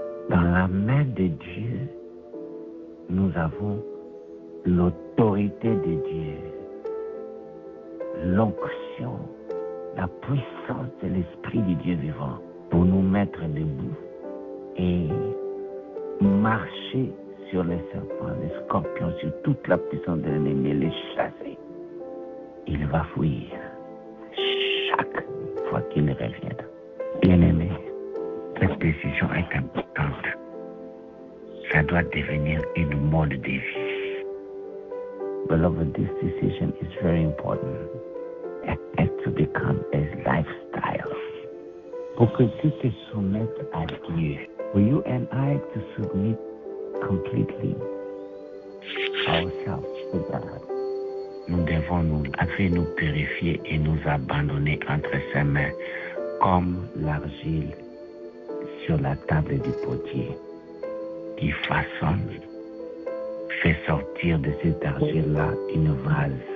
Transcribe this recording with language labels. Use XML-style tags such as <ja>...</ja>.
<fr>Dans la main de Dieu, nous avons l'autorité de Dieu, l'onction, la puissance de l'Esprit de Dieu vivant pour nous mettre debout et marcher sur les serpents, les scorpions, sur toute la puissance de l'ennemi, les chasser. Il va fuir chaque fois qu'il reviendra. Bien-aimé, cette décision est importante. Ça doit devenir une mode de vie.</fr> <en>Beloved, this decision is very important. It has to become a lifestyle.</en> <fr>Pour que tu te soumettes à Dieu,</fr> <en>for you and I to submit completely ourselves to God,</en> <fr>nous devons nous purifier et nous abandonner entre ses mains comme l'argile sur la table du potier qui façonne, fait sortir de cette argile-là une vase</fr>